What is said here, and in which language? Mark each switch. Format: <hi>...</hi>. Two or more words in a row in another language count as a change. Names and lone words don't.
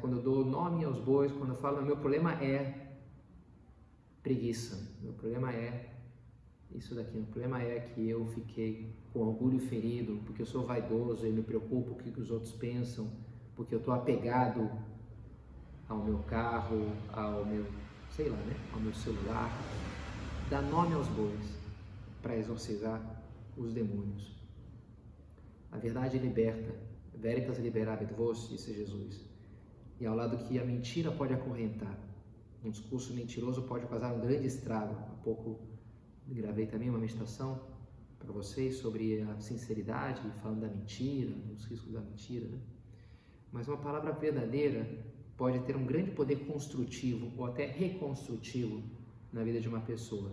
<pt>Quando eu dou nome aos bois, quando eu falo, meu problema é preguiça, meu problema é isso daqui, meu problema é que eu fiquei com orgulho ferido, porque eu sou vaidoso, eu me preocupo com o que os outros pensam, porque eu estou apegado ao meu carro, ao meu, sei lá, né? Ao meu celular. Dá nome aos bois para exorcizar os demônios. A verdade liberta,</pt> <la>veritas liberabit vos,</la> <pt>disse Jesus. E ao lado que a mentira pode acorrentar, um discurso mentiroso pode causar um grande estrago. Há pouco gravei também uma meditação para vocês sobre a sinceridade, falando da mentira, os riscos da mentira, né? Mas uma palavra verdadeira pode ter um grande poder construtivo ou até reconstrutivo na vida de uma pessoa.</pt>